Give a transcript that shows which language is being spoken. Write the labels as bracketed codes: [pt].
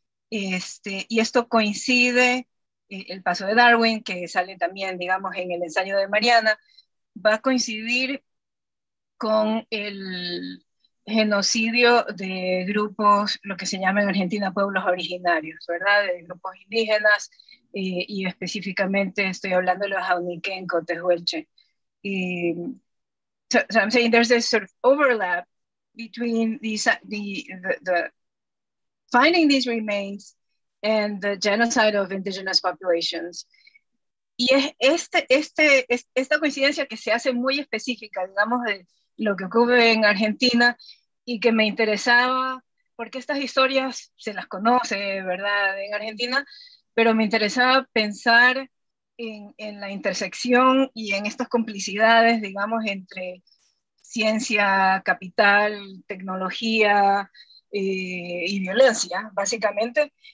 [es] Y esto coincide, el paso de Darwin, que sale también, digamos, en el ensayo de Mariana, va a coincidir con el genocidio de grupos, lo que se llama en Argentina pueblos originarios, ¿verdad? De grupos indígenas, y específicamente estoy hablando de los Jauniquenco, Tehuelche. [en] So I'm saying there's this sort of overlap between these, the finding these remains and the genocide of indigenous populations. [es] Y es esta coincidencia que se hace muy específica, digamos, de lo que ocurre en Argentina y que me interesaba, porque estas historias se las conoce, ¿verdad?, en Argentina, pero me interesaba pensar en la intersección y en estas complicidades, digamos, entre ciencia, capital, tecnología y violencia, básicamente,